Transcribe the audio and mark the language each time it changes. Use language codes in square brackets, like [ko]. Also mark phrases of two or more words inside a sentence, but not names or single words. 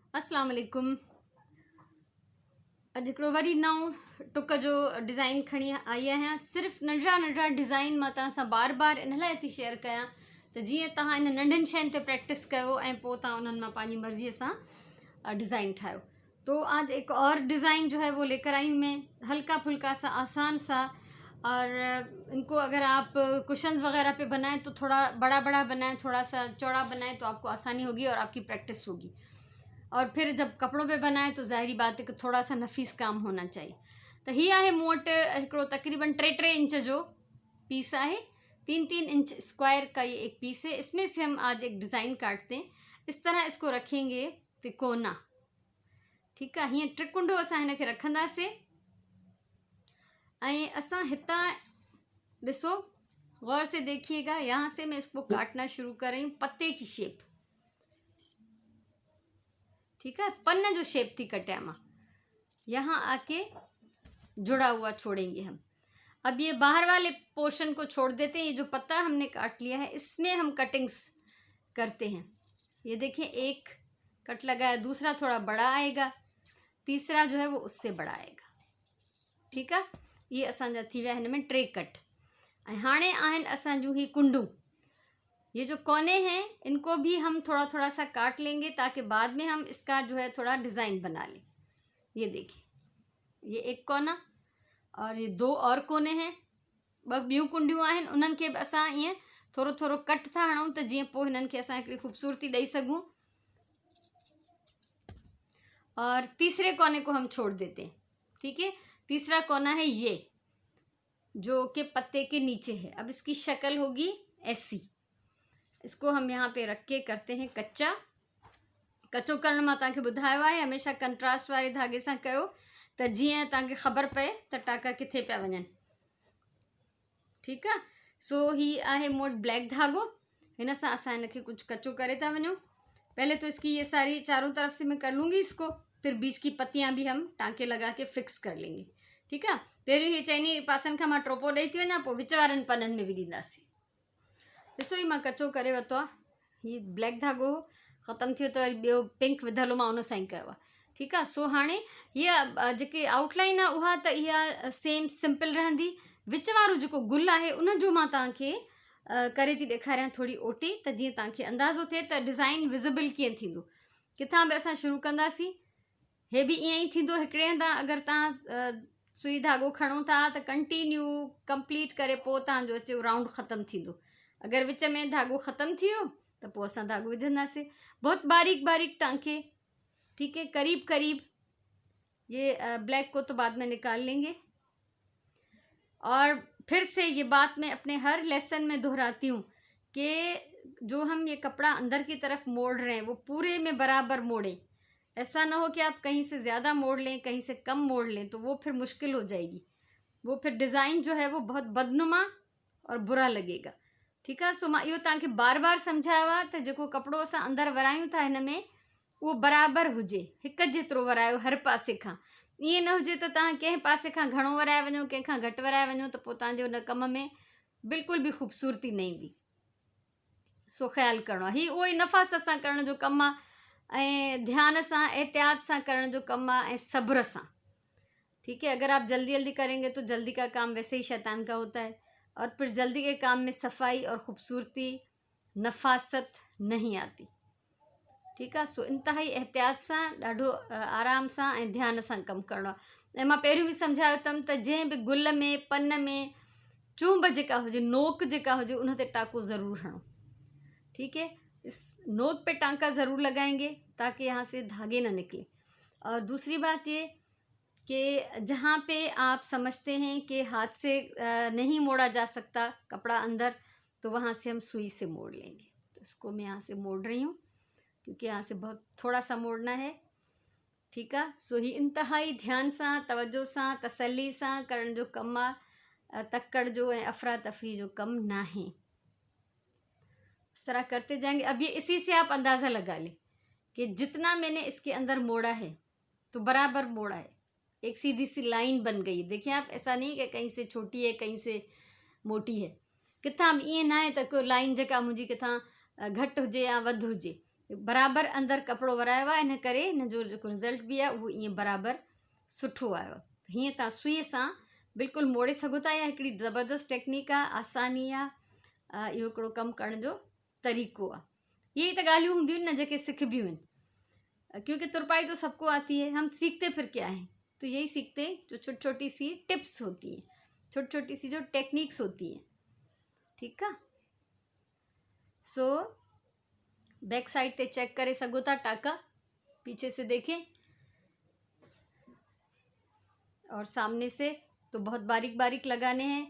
[ar] السلام علیکم. [sd] अॼु हिकिड़ो वरी नओं टुक जो डिज़ाइन खणी आई आहियां। सिर्फ़ु नंढड़ा नंढड़ा डिज़ाइन मां तव्हां सां बार बार इन लाइ थी शेयर कयां त जीअं तव्हां इन नंढनि शयुनि ते प्रैक्टिस कयो ऐं पोइ तव्हां उन्हनि मां पंहिंजी मर्ज़ीअ सां डिज़ाइन ठाहियो। [ur] تو آج ایک اور ڈیزائن جو ہے وہ لے کر آئی ہوں میں، ہلکا پھلکا سا، آسان سا. اور ان کو اگر آپ کشنز وغیرہ پہ بنائیں تو تھوڑا بڑا بڑا بنائیں، تھوڑا سا چوڑا بنائیں تو آپ کو آسانی ہوگی اور آپ کی پریکٹس ہوگی. اور پھر جب کپڑوں پہ بنائے تو ظاہری بات ہے کہ تھوڑا سا نفیس کام ہونا چاہیے. [sd] तो ही आहे मूं वटि हिकिड़ो तकरीबन 3 इंच जो पीस है, [ur] 3 انچ اسکوائر کا یہ ایک پیس ہے. اس میں سے ہم آج ایک ڈیزائن کاٹتے ہیں۔ اس طرح اس کو رکھیں گے تکونا، ٹھیک ہے. [sd] हीअं ट्रिकुंडो असां हिन खे रखंदासीं ऐं असां हितां ॾिसो, [ur] غور سے دیکھیے گا، یہاں سے میں اس کو کاٹنا شروع کر رہی ہوں پتے کی شیپ، ٹھیک ہے. [sd] पन्न जो शेप थी कटिया मां, [ur] یہاں آ کے جڑا ہوا چھوڑیں گے ہم. اب یہ باہر والے پورشن کو چھوڑ دیتے ہیں۔ یہ جو پتا ہم نے کاٹ لیا ہے اس میں ہم کٹنگز کرتے ہیں. یہ دیکھیں، ایک کٹ لگا ہے، دوسرا تھوڑا بڑا آئے گا، تیسرا جو ہے وہ اس سے بڑا آئے گا، ٹھیک ہے. [sd] ये असांजा थी विया हिन में 3 कट। ऐं हाणे आहिनि असांजूं ही कुंडू। [ur] یہ جو کونے ہیں ان کو بھی ہم تھوڑا تھوڑا سا کاٹ لیں گے تاکہ بعد میں ہم اس کا جو ہے تھوڑا ڈیزائن بنا لیں. یہ دیکھیے، یہ ایک کونا اور یہ 2 اور کونے ہیں, [sd] ॿियूं कुंडियूं आहिनि, उन्हनि खे बि असां ईअं थोरो थोरो कट था हणूं त जीअं पोइ हिननि खे असां हिकिड़ी ख़ूबसूरती ॾेई सघूं। [ur] اور تیسرے کونے کو ہم چھوڑ دیتے ہیں، ٹھیک ہے. تیسرا کونا ہے یہ جو کہ پتے کے نیچے ہے. اب اس کی شکل ہوگی ایسی. اس کو ہم یہاں پہ رکھ کے کرتے ہیں کچا. [sd] कचो करण मां तव्हांखे ॿुधायो आहे हमेशह कंट्रास्ट वारे धागे सां कयो त जीअं तव्हांखे ख़बर पए त टाका किथे पिया वञनि, ठीकु आहे। सो ही आहे मूं वटि ब्लैक धागो। हिन सां असां हिनखे कुझु कचो करे था वञूं। [ur] پہلے تو اس کی یہ ساری چاروں طرف سے میں کر لوں گی اس کو، پھر بیچ کی پتیاں بھی ہم ٹانکے لگا کے فکس کر لیں گے, [sd] ठीकु आहे। पहिरियों ये चइनी पासनि खां मां ट्रोपो ॾेई थी वञां, पोइ विच वारनि पननि में बि ॾींदासीं। ॾिसो ही मां कचो करे वरितो आहे। हीअ ब्लैक धागो ख़तमु थियो त वरी ॿियो पिंक विधल मां उन सां ई कयो आहे, ठीकु आहे। सो हाणे हीअ जेकी आउटलाइन आहे उहा त इहा सेम सिंपल रहंदी। विच वारो जेको गुल आहे उन जो मां तव्हांखे करे थी ॾेखारियां थोरी ओटी, त जीअं तव्हांखे अंदाज़ो थिए त डिज़ाइन विज़िबल कीअं थींदो। किथां बि असां शुरू कंदासीं, हे बि ईअं ई थींदो। हिकिड़े हंधा अगरि तव्हां सुई धागो खणो था त कंटिन्यू कंप्लीट करे पोइ तव्हांजो अचे राउंड ख़तमु थींदो। अगर विच में धागो ख़त्म थी वियो तो पोइ असां धागो विझंदासीं। [ur] بہت باریک باریک ٹانکے، ٹھیک ہے، قریب قریب. یہ بلیک کو تو بعد میں نکال لیں گے. اور پھر سے یہ بات میں اپنے ہر لیسن میں دہراتی ہوں کہ جو ہم یہ کپڑا اندر کی طرف موڑ رہے ہیں وہ پورے میں برابر موڑیں. ایسا نہ ہو کہ آپ کہیں سے زیادہ موڑ لیں، کہیں سے کم موڑ لیں، تو وہ پھر مشکل ہو جائے گی. وہ پھر ڈیزائن جو ہے وہ بہت بدنما اور برا لگے گا، ٹھیک ہے. [sd] सो मां इहो तव्हांखे बार बार सम्झायो आहे त जेको कपिड़ो असां अंदरि वरायूं था हिन में उहो बराबरि हुजे, हिकु जेतिरो वरायो हर पासे खां। ईअं न हुजे त तव्हां कंहिं पासे खां घणो वराए वञो, कंहिंखां घटि वराए वञो, त पोइ तव्हांजे उन कम में बिल्कुलु बि ख़ूबसूरती न ईंदी। सो ख़्यालु करिणो आहे। हीअ उहो ई नफ़ास सां करण जो कमु आहे ऐं ध्यान सां एहतियात सां करण जो कमु आहे ऐं सब्र सां, [ur] ٹھیک ہے. اگر آپ جلدی جلدی کریں گے تو جلدی کا کام ویسے ہی شیطان کا ہوتا ہے، اور پھر جلدی کے کام میں صفائی اور خوبصورتی، نفاست نہیں آتی، ٹھیک ہے. [sd] सो इंतहाई एहतियात सां, ॾाढो आराम सां ऐं ध्यान सां कमु करिणो आहे। ऐं मां पहिरियों बि सम्झायो अथमि त जंहिं बि गुल में, पन में चूंब जेका हुजे, नोक जेका हुजे, उन ते टाँको ज़रूर हणो, ठीक है। [ur] اس نوک پہ ٹانکا ضرور لگائیں گے تاکہ یہاں سے دھاگے نہ نکلے. اور دوسری بات یہ کہ جہاں پہ آپ سمجھتے ہیں کہ ہاتھ سے نہیں موڑا جا سکتا کپڑا اندر، تو وہاں سے ہم سوئی سے موڑ لیں گے. تو اس کو میں یہاں سے موڑ رہی ہوں کیونکہ یہاں سے بہت تھوڑا سا موڑنا ہے، ٹھیک ہے. [sd] सो ही इंतहाई ध्यान सां, तवज्जो सां, तसल्ली सां करण जो कमु आहे, तकड़ जो ऐं अफरा तफरी जो कम ना है। [ur] اس طرح کرتے جائیں گے. اب یہ اسی سے آپ اندازہ لگا لیں کہ جتنا میں نے اس کے اندر موڑا ہے تو برابر موڑا ہے، ایک سیدھی سی لائن بن گئی. دیکھیے آپ، ایسا نہیں کہ کہیں سے چھوٹی ہے کہیں سے موٹی ہے. [sd] किथां ईअं ना आहे त कोई लाइन जेका मुंहिंजी किथां घटि हुजे या वधि हुजे। बराबरि अंदरि कपिड़ो वरायो आहे, इन करे हिन जो जेको रिज़ल्ट बि आहे उहो ईअं बराबरि सुठो आयो आहे। हीअं तव्हां सुईअ सां बिल्कुलु मोड़े सघो था, या हिकिड़ी ज़बरदस्त टेक्निक आहे, आसानी आहे, इहो हिकिड़ो कमु करण जो तरीक़ो आहे। यही त ॻाल्हियूं हूंदियूं आहिनि न जेके सिखबियूं आहिनि, [ur] کیونکہ ترپائی تو سب کو آتی ہے، ہم سیکھتے پھر کیا ہے، تو یہی سیکھتے ہیں جو چھوٹی چھوٹی سی ٹپس ہوتی ہیں، چھوٹی چھوٹی سی جو ٹیکنیکس ہوتی ہیں. ٹھیک ہے, [sd] सो बैक साइड ते चेक करे सघो था, [ur] ٹانکا پیچھے سے دیکھیں، اور سامنے سے تو بہت باریک باریک لگانے ہیں.